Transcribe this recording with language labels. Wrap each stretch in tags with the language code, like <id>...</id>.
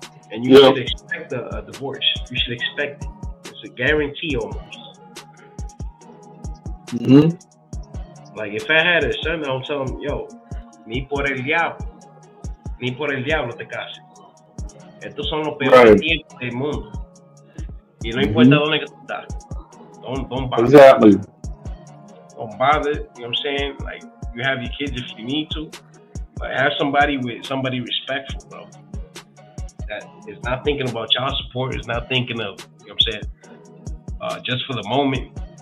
<en>And you should expect a divorce. You should expect it. It's a guarantee almost. Mm-hmm. Like if I had a son, I'll tell him, yo,</en> <es>ni por el diablo te cases. Estos son los peores tiempos del mundo. Y no importa dónde que tú estás.</es> <en>Don't bother. Exactly. Don't bother. You know what I'm saying? Like, you have your kids if you need to. But have somebody respectful, bro. That is not thinking about child support. Is not thinking of, you know what I'm saying, just for the moment.</en>